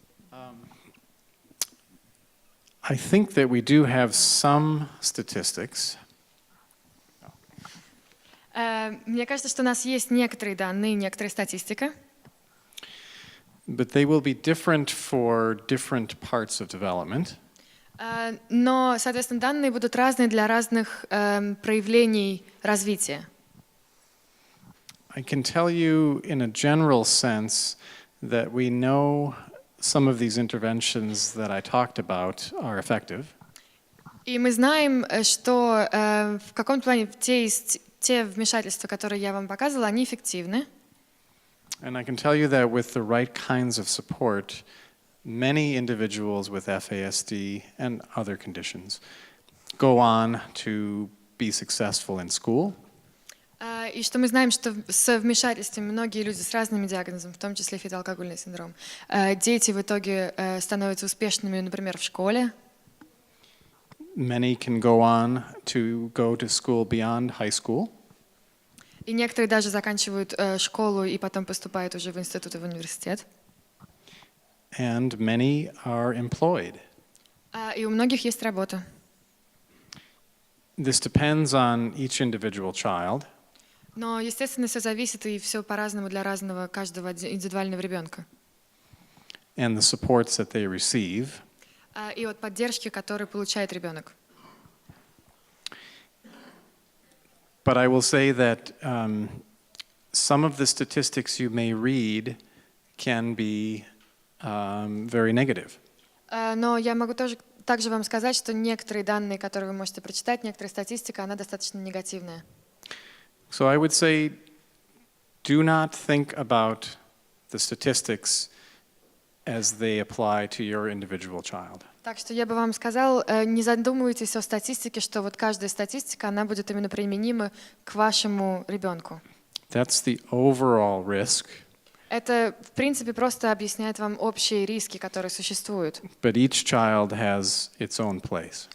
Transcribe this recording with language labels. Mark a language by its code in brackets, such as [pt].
[en] I think that we do have some statistics. [ru] Мне кажется, что у нас есть некоторые данные, некоторая статистика. [en] But they will be different for different parts of development. [ru] Но, соответственно, данные будут разные для разных проявлений развития. [en] I can tell you in a general sense that we know some of these interventions that I talked about are effective. [ru] И мы знаем, что в каком-то плане те вмешательства, которые я вам показывала, они эффективны. [en] And I can tell you that with the right kinds of support, many individuals with FASD and other conditions go on to be successful in school. [ru] И что мы знаем, что с вмешательством многие люди с разными диагнозами, в том числе фетоалкогольный синдром, дети в итоге становятся успешными, например, в школе. [en] Many can go on to go to school beyond high school. [ru] И некоторые даже заканчивают школу и потом поступают уже в институт и в университет. [en] And many are employed. [ru] И у многих есть работа. [en] This depends on each individual child. [ru] Но, естественно, все зависит и все по-разному для разного каждого индивидуального ребенка. [en] And the supports that they receive. [ru] И от поддержки, которую получает ребенок. [en] But I will say that some of the statistics you may read can be very negative. [ru] Но я могу также вам сказать, что некоторые данные, которые вы можете прочитать, некоторая статистика, она достаточно негативная. [en] So I would say, do not think about the statistics as they apply to your individual child. [ru] Так что я бы вам сказал, не задумывайтесь о статистике, что вот каждая статистика, она будет именно применима к вашему ребенку. [en] That's the overall risk. [ru] Это, в принципе, просто объясняет вам общие риски, которые существуют. [en] But each child has its own place.